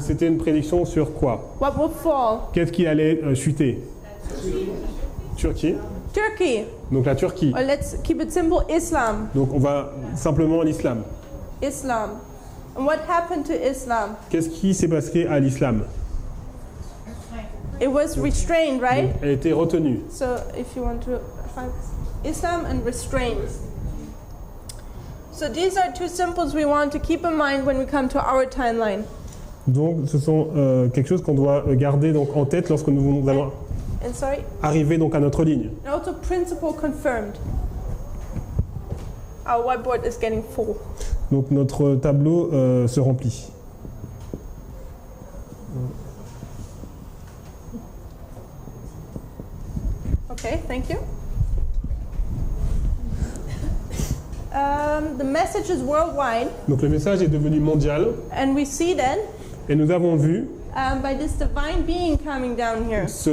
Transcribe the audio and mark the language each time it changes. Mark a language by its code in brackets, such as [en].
[fr] c'était une prédiction sur quoi? [en] What will fall? [fr] Qu'est-ce qui allait chuter? Turquie. [en] Turkey. [fr] Donc la Turquie. [en] Or let's keep it simple, Islam. [fr] Donc on va simplement l'islam. [en] Islam. And what happened to Islam? [fr] Qu'est-ce qui s'est passé à l'islam? [en] It was restrained, right? [fr] Donc, elle a été retenue. [en] So if you want to find Islam and restraint. So these are two symbols we want to keep in mind when we come to our timeline. [fr] Donc ce sont quelque chose qu'on doit garder donc en tête lorsque nous allons [en] And sorry, [fr] arriver donc à notre ligne. [en] and also principle confirmed. Our whiteboard is getting full. [fr] Donc notre tableau se remplit. [en] Okay, thank you. The message is worldwide, [fr] Donc le message est devenu mondial [en] and we see then [fr] et nous avons vu [en] by this divine being coming down here.